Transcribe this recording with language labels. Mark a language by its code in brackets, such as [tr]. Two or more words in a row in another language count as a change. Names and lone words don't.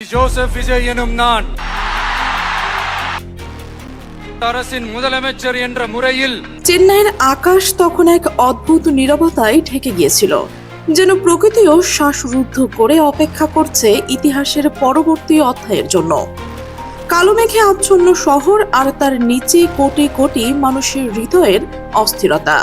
[ta] ஜோசப் விஜய் எனும் நான் அரசின் முதலமைச்சர் என்ற முறையில் [bn] চেন্নাইয়ের আকাশ তখন এক অদ্ভুত নীরবতায় ঢেকে গিয়েছিল, যেন প্রকৃতিও শ্বাসরুদ্ধ করে অপেক্ষা করছে ইতিহাসের পরবর্তী অধ্যায়ের জন্য। কালো মেঘে আচ্ছন্ন শহর আর তার নিচে কোটি কোটি মানুষের হৃদয়ের অস্থিরতা।